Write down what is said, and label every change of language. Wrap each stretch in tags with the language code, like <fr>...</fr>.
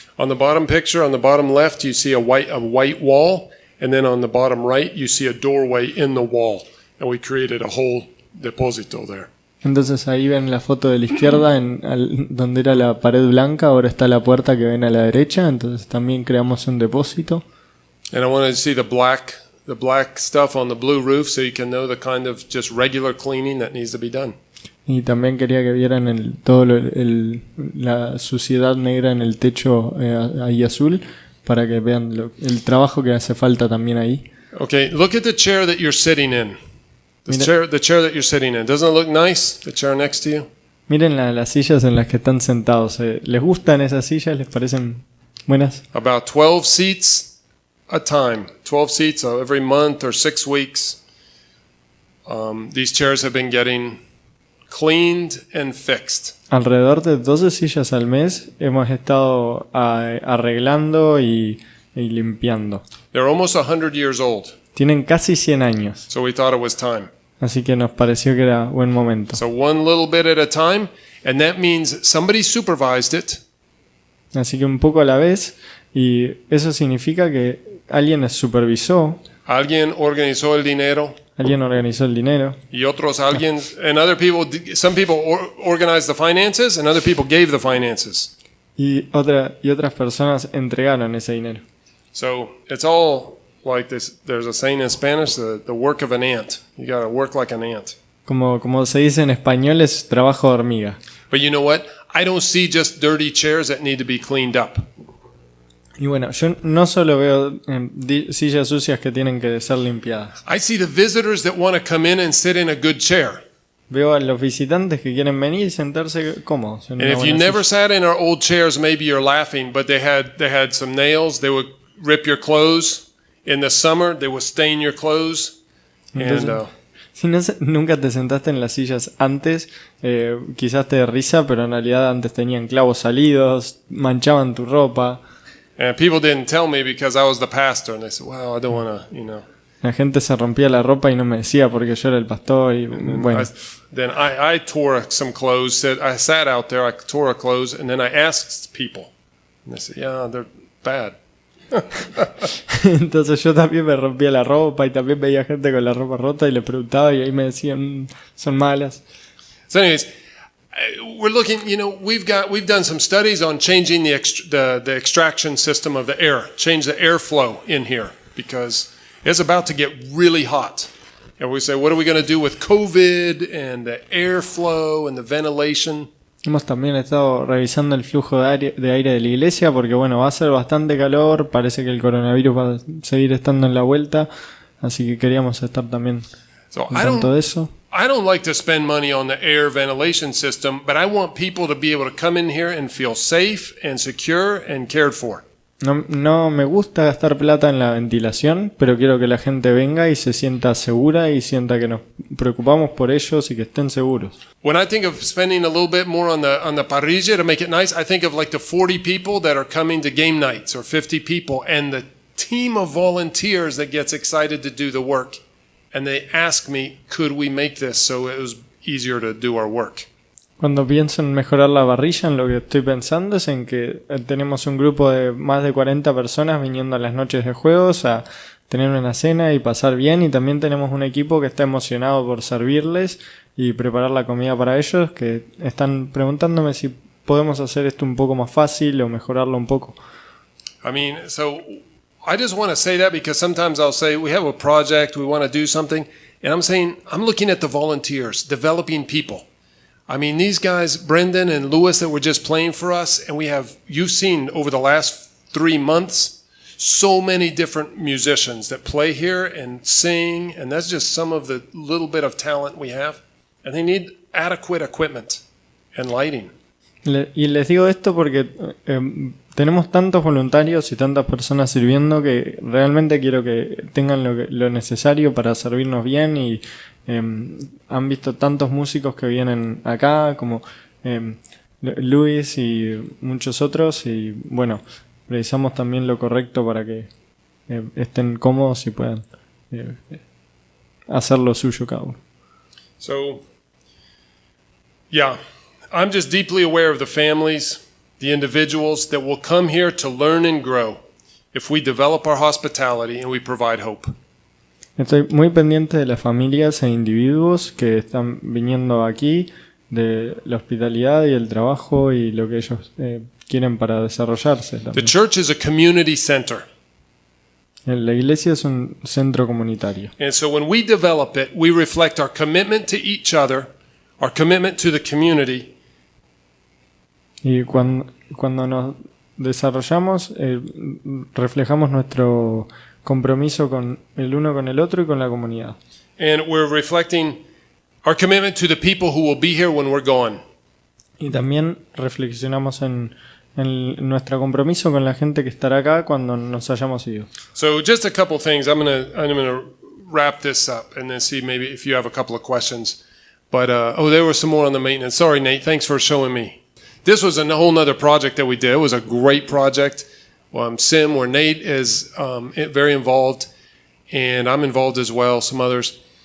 <en>On the bottom picture, on the bottom left, you see a white wall, and then on the bottom right, you see a doorway in the wall, and we created a whole depósito there.</en> <es>Entonces ahí ven la foto de la izquierda, donde era la pared blanca, ahora está la puerta que ven a la derecha, entonces también creamos un depósito.</es> <en>And I wanted to see the black stuff on the blue roof so you can know the kind of just regular cleaning that needs to be done.</en> <es>Y también quería que vieran la suciedad negra en el techo ahí azul, para que vean el trabajo que hace falta también ahí.</es> <en>Okay, look at the chair that you're sitting in. The chair that you're sitting in. Doesn't it look nice? The chair next to you?</en> <es>Miren las sillas en las que están sentados. ¿Les gustan esas sillas? ¿Les parecen buenas?</es> <en>About 12 seats a time. 12 seats every month or 6 weeks. These chairs have been getting cleaned and fixed.</en> <es>Alrededor de 12 sillas al mes hemos estado arreglando y limpiando.</es> <en>They're almost 100 years old.</en> <es>Tienen casi 100 años.</es> <en>So we thought it was time.</en> <es>Así que nos pareció que era buen momento.</es> <en>So one little bit at a time, and that means somebody supervised it.</en> <es>Así que un poco a la vez, y eso significa que alguien supervisó. Alguien organizó el dinero. Alguien organizó el dinero. Y otros alguien,</es> <en>and other people, some people organized the finances, and other people gave the finances.</en> <es>Y otras personas entregaron ese dinero.</es> <en>So it's all like this. There's a saying in Spanish, the work of an ant. You got to work like an ant.</en> <es>Como se dice en español, es trabajo de hormiga.</es> <en>But you know what? I don't see just dirty chairs that need to be cleaned up.</en> <es>Y bueno, yo no solo veo sillas sucias que tienen que ser limpiadas.</es> <en>I see the visitors that want to come in and sit in a good chair.</en> <es>Veo a los visitantes que quieren venir y sentarse cómodos.</es> <en>And if you never sat in our old chairs, maybe you're laughing, but they had some nails. They would rip your clothes. In the summer, they would stain your clothes.</en> <es>Entonces,</es> <en>And</en> <es>si nunca te sentaste en las sillas antes, quizás te dé risa, pero en realidad antes tenían clavos salidos, manchaban tu ropa.</es> <en>and people didn't tell me because I was the pastor, and they said, "Well, I don't want to,</en> <es>La gente se rompía la ropa y no me decía porque yo era el pastor y bueno.</es> <en>Then I tore some clothes. I sat out there. I tore a clothes, and then I asked people, and they said, "Yeah, they're bad."</en> <es>Entonces yo también me rompía la ropa y también veía gente con la ropa rota y le preguntaba y ahí me decían, son malas.</es> <en>So, anyways, we're looking. We've done some studies on changing the extraction system of the air, change the airflow in here because it's about to get really hot. And we say, what are we going to do with COVID and the airflow and the ventilation?</en> <es>Hemos también estado revisando el flujo de aire de la iglesia porque bueno, va a ser bastante calor, parece que el coronavirus va a seguir estando en la vuelta, así que queríamos estar también en tanto de eso.</es> <en>I don't like to spend money on the air ventilation system, but I want people to be able to come in here and feel safe and secure and cared for.</en> <es>No me gusta gastar plata en la ventilación, pero quiero que la gente venga y se sienta segura y sienta que nos preocupamos por ellos y que estén seguros.</es> <en>When I think of spending a little bit more on the parrilla to make it nice, I think of like the 40 people that are coming to game nights or 50 people and the team of volunteers that gets excited to do the work. And they ask me, could we make this so it was easier to do our work?</en> <es>Cuando pienso en mejorar la parrilla, en lo que estoy pensando es en que tenemos un grupo de más de 40 personas viniendo a las noches de juegos a tener una cena y pasar bien, y también tenemos un equipo que está emocionado por servirles y preparar la comida para ellos, que están preguntándome si podemos hacer esto un poco más fácil o mejorarlo un poco.</es> <en>I mean, so I just want to say that because sometimes I'll say we have a project, we want to do something, and I'm saying I'm looking at the volunteers, developing people. I mean, these guys, Brendan and Lewis, that were just playing for us, and you've seen over the last 3 months, so many different musicians that play here and sing, and that's just some of the little bit of talent we have. And they need adequate equipment and lighting.</en> <es>Y les digo esto porque tenemos tantos voluntarios y tantas personas sirviendo que realmente quiero que tengan lo necesario para servirnos bien, y han visto tantos músicos que vienen acá como Luis y muchos otros, y bueno, revisamos también lo correcto para que estén cómodos y puedan hacer lo suyo cada uno.</es> <en>So Yeah, I'm just deeply aware of the families, the individuals that will come here to learn and grow if we develop our hospitality and we provide hope.</en> <es>Estoy muy pendiente de las familias e individuos que están viniendo aquí, de la hospitalidad y el trabajo y lo que ellos quieren para desarrollarse</es> <en>The</en> <es>también.</es> <en>church is a community center.</en> <es>La iglesia es un centro comunitario.</es> <en>And so when we develop it, we reflect our commitment to each other, our commitment to the community,</en> <es>Y cuando nos desarrollamos, reflejamos nuestro compromiso con el uno con el otro y con la comunidad.</es> <en>and we're reflecting our commitment to the people who will be here when we're gone.</en> <es>Y también reflexionamos en nuestro compromiso con la gente que estará acá cuando nos hayamos ido.</es> <en>So just a couple things. I'm gonna wrap this up and then see maybe if you have a couple of questions. But there was some more on the maintenance. Sorry, Nate. Thanks for showing me. This was a whole nother project that we did. It was a great project. Sim, where Nate is very involved, and I'm involved as well. Some others.</en>